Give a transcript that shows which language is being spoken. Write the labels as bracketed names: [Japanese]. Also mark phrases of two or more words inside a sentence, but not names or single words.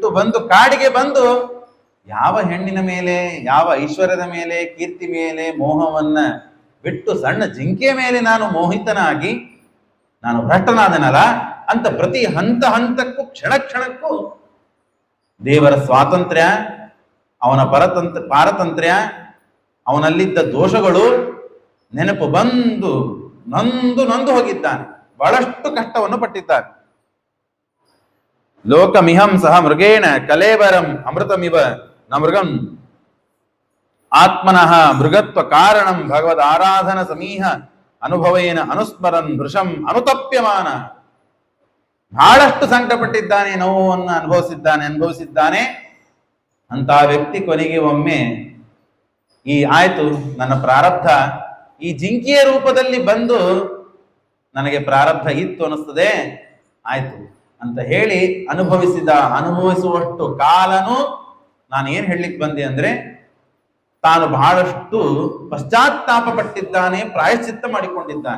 [Kannada] ಬಂದು ಕಾಡಿಗೆ ಬಂದು, ಯಾವ ಹೆಣ್ಣಿನ ಮೇಲೆ, ಯಾವ ಐಶ್ವರ್ಯದ ಮೇಲೆ, ಕೀರ್ತಿ ಮೇಲೆ ಮೋಹವನ್ನ ಬಿಟ್ಟು ಸಣ್ಣ ಜಿಂಕೆಯ ಮೇಲೆ ನಾನು ಮೋಹಿತನಾಗಿ ನಾನು ಭ್ರಷ್ಟನಾದನಲ್ಲ ಅಂತ ಪ್ರತಿ ಹಂತಕ್ಕೂ ಕ್ಷಣ ಕ್ಷಣಕ್ಕೂ ದೇವರ ಸ್ವಾತಂತ್ರ್ಯ, ಅವನ ಪಾರತಂತ್ರ್ಯ, ಅವನಲ್ಲಿದ್ದ ದೋಷಗಳು ನೆನಪು ಬಂದು ನೊಂದು ಹೋಗಿದ್ದಾನೆ. ಬಹಳಷ್ಟು ಕಷ್ಟವನ್ನು ಪಟ್ಟಿದ್ದಾನೆ. [Sanskrit] ಲೋಕಮಿಹಂ ಸಹ ಮೃಗೇಣ ಕಲೇಬರಂ ಅಮೃತಮಿವ ನ ಮೃಗಂ ಆತ್ಮನಃ ಮೃಗತ್ವ ಕಾರಣಂ ಭಗವದ್ ಆರಾಧನ ಸಮೀಹ ಅನುಭವೇನ ಅನುಸ್ಮರನ್ ವೃಷಂ ಅನುತಪ್ಯಮಾನ. [Kannada] ಬಹಳಷ್ಟು ಸಂಕಟಪಟ್ಟಿದ್ದಾನೆ, ನೋವನ್ನು ಅನುಭವಿಸಿದ್ದಾನೆ. ಅಂತ ವ್ಯಕ್ತಿ ಕೊನೆಗೆ ಒಮ್ಮೆ ಆಯ್ತು, ನನ್ನ ಪ್ರಾರಬ್ಧ ಈ ಜಿಂಕೆಯ ರೂಪದಲ್ಲಿ ಬಂದು ನನಗೆ ಪ್ರಾರಬ್ಧ ಇತ್ತು ಅನಿಸ್ತದೆ, ಆಯ್ತು ಅಂತ ಹೇಳಿ ಅನುಭವಿಸುವಷ್ಟು ಕಾಲನು ನಾನು ಏನ್ ಹೇಳಲಿಕ್ಕೆ ಬಂದೆ ಅಂದ್ರೆ, ತಾನು ಬಹಳಷ್ಟು ಪಶ್ಚಾತ್ತಾಪ ಪಟ್ಟಿದ್ದಾನೆ, ಪ್ರಾಯಶ್ಚಿತ್ತ ಮಾಡಿಕೊಂಡಿದ್ದಾನೆ.